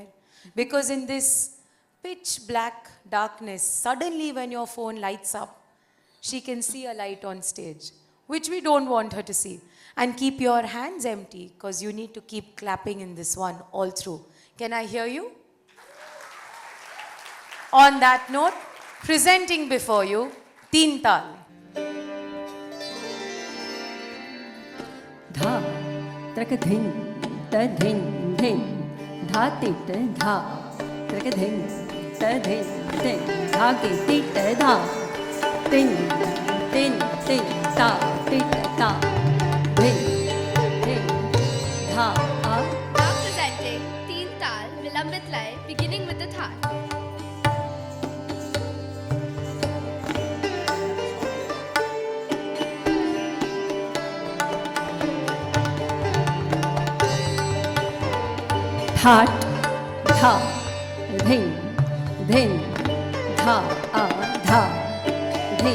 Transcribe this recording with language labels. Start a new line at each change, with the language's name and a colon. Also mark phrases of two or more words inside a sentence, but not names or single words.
English: Because in this pitch black darkness, suddenly when your phone lights up, she can see a light on stage, which we don't want her to see. And keep your hands empty because you need to keep clapping in this one all through. Can I hear you? On that note, presenting before you, Teen Tal. धा त्रक धिन त धिन धिन धा तिट धा त्रक धिन त धिन धिन धा के तिट धा तिन तिन तिन ता तिट ता धिन धिन धा आ. Now presenting Teen Tal Vilambit Lay, beginning with the Thaat. ठाट धा धिन धिन धा आ धा धिन